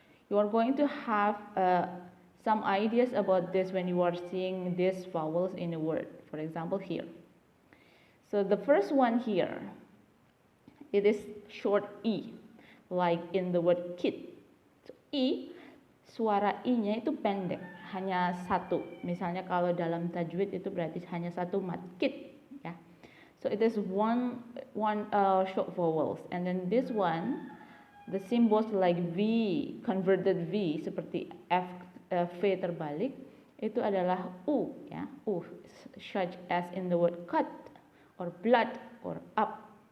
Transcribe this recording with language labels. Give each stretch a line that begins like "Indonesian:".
English: You are going to have some ideas about this when you are seeing these vowels in a word. For example, here. So the first one here, it is short E, like in the word kid.
Indonesian: So, E, suara I-nya itu pendek, hanya satu. Misalnya kalau dalam tajwid itu berarti hanya satu mat, kid. Ya.
English: So it is one short vowels. And then this one, the symbols like V, converted V,
Indonesian: seperti F, V terbalik, itu adalah U, ya, U,
English: such as in the word cut, or blood, or up.